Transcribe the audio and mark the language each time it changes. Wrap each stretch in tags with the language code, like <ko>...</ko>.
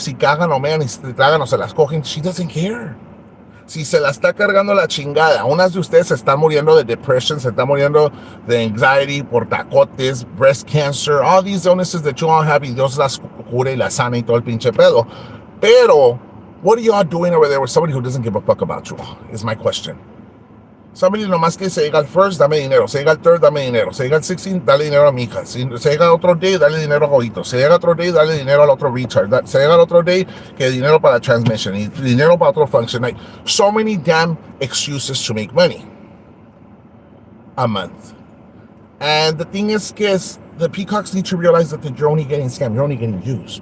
<es>Si cagan o mean, y si te tragan o se las cogen,</es> <en>she doesn't care.</en> <es>Si se la está cargando la chingada, unas de ustedes se están muriendo de depression, se están muriendo de anxiety por tacotes,</es> <en>breast cancer, all these illnesses that you all have,</en> <es>y Dios las cure y las sana y todo el pinche pedo. Pero,</es> <en>what are y'all doing over there with somebody who doesn't give a fuck about you all, is my question.</en> <es>Somebody nomás que se llega al first, dame dinero. Se llega al third, dame dinero. Se llega al 16, dale dinero a mi hija. Se llega otro day, dale dinero a Jodito. Se llega otro day, dale dinero al otro retard. Se llega al otro day, que dinero para la transmission. Y dinero para otro function.</es> <en>Like, so many damn excuses to make money a month. And the thing is</en> <es>que</es> <en>the peacocks need to realize that you're only getting scammed. You're only getting used.</en>